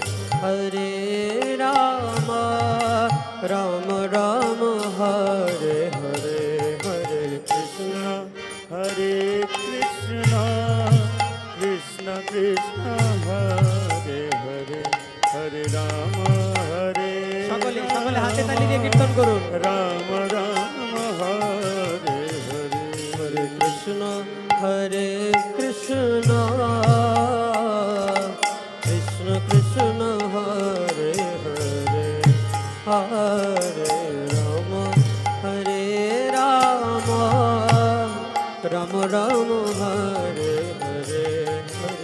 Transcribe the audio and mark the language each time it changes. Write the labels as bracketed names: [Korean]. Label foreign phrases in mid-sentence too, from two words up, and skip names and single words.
[Sanskrit] राम राम हरे हरे हरे कृष्ण कृष्ण कृष्ण हरे हरे हरे राम [Bangla] সকলে সকলে হাতে তালি দিয়ে কীর্তন করুন [Sanskrit] राम राम हरे हरे हरे कृष्ण कृष्ण कृष्ण हरे हरे हरे राम राम राम हरे हरे हरे